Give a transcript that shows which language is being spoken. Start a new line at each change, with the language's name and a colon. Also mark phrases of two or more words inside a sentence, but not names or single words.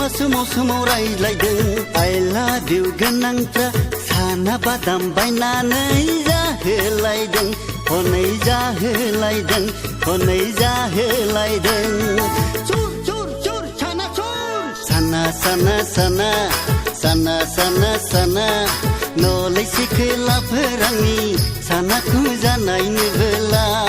Bodo: सोमाव सोमाव रायज्लायदों
English: I love you
Bodo: गोनांफ्रा साना बादाम बायनानै जाहोलायदों हनै जाहोलायदों हनै जाहोलायदों चुर चुर चुर साना चुर साना साना साना साना साना साना नोलै सिखोलाफोरांनि सानाखौ जानायनो बेला